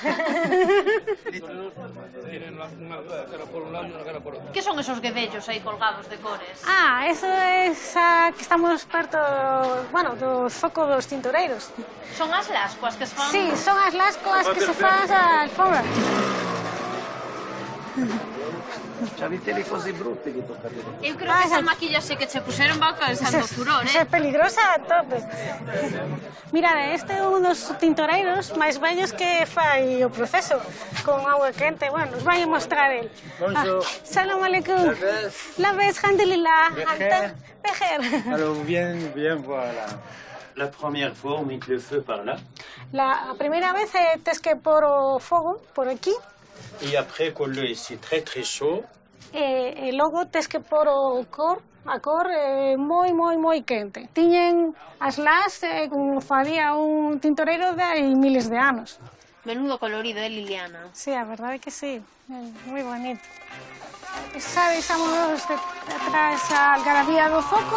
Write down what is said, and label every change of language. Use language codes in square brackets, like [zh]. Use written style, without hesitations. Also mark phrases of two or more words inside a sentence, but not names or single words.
[gl] Que son esos guedellos aí colgados de cores? Ah, [es] eso es [gl] que estamos perto, bueno, do foco dos tintoreiros. Son as lascuas que se fan... Sí, son as lascoas que se fan a alfombra. [it] Avete le cose brutte che toccate. [gl] Eu creo que esa maquillaxe que che puseron va causando furor, É peligrosa a tope. Mirade, este é un dos tintoreiros máis vellos que fai o proceso con agua quente. Bueno, nos vai a mostrar el. [fr] Bonjour. [ar] السلام عليكم. لاباس، الحمد لله. بخير. [fr] Alors, viens voir la première fois, on met le feu par là. [gl] La primeira vez tes que pôr o fogo por aquí. [fr] Et après, quand l'eau est très très chaud, [gl] E logo tes que pôr a cor moi quente. Tiñen as las como faría un tintoreiro de hai miles de anos. Menudo colorido, Liliana? Sí, a verdade que sí, moi bonito. Xa deixamos detrás a algarabía do foco.